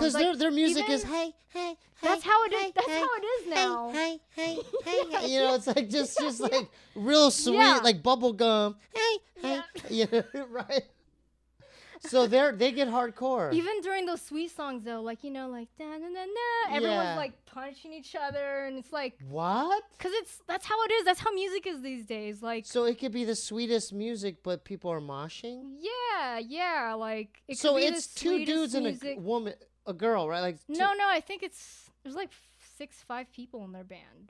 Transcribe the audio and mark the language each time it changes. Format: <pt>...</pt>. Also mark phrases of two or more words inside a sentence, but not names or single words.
<en>Because their music is hey. That's how it is. That's how it is now. Hey. You know, it's like just like real sweet, like bubble gum. Hey. You know, right? So they get hardcore. Even during those sweet songs though, like like da na na na, everyone's like punching each other, and it's like what? Because that's how it is. That's how music is these days. Like so, it could be the sweetest music, but people are moshing. Yeah. Like it so could be it's the two dudes music. and a woman, a girl, right? Like no, I think there's like 5 people in their band,</en>